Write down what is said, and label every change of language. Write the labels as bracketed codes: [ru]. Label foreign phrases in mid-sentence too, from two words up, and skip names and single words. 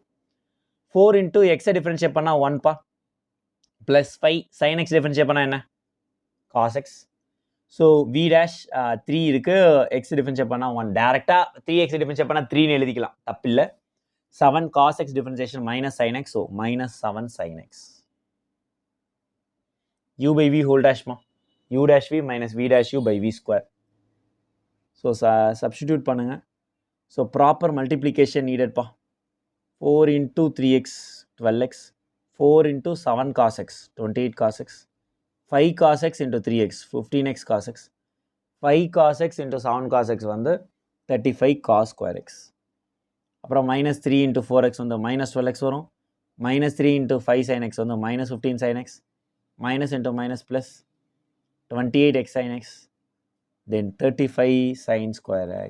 [ta] 4 [en] into x differentiate [ta] பண்ணால் 1பா, [en] plus 5 sin x differentiate [ta] பண்ணால் என்ன [en] cos x. so v dash 3 [ta] இருக்குது, [en] x differentiate [ta] பண்ணால் 1, டேரெக்டாக [en] 3x differentiate [ta] பண்ணால் 3ன்னு எழுதிக்கலாம், தப்பில்லை. [en] 7 cos x differentiation minus sin x, so minus 7 sin x. U by v whole dash ma, u dash v minus v dash u by v square. So substitute பண்ணுங்க. So proper multiplication needed pa. 4 into 3x 12x, 4 into 7 cos x 28 cos x, 5 cos x into 3x 15x cos x, 5 cos x into 7 cos x வந்து 35 cos square x. அப்புறம் minus 3 into 4x வந்து minus 12x வரும், minus 3 into 5 sin x வந்து minus 15 sin x, minus into minus plus 28x sin x, then 35 sin square x.